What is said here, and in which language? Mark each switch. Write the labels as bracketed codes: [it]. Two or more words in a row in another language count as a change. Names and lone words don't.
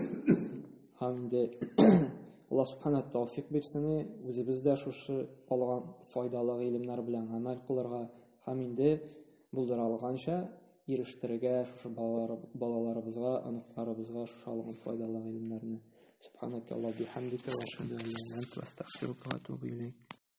[tt] Һәм инде Аллаһ Субхана тәүфик бирсен, үзебез дә шушы алган файдалы гыйлемнәр белән гамәл кылырга, һәм инде булдыра алганча ирештерергә шушы балаларыбызга, аныкларыбызга шушы алган файдалы гыйлемнәрне. [ar] سبحانك الله بحمدك وأشهد أن لا إله إلا أنت أستغفرك وأتوب إليك.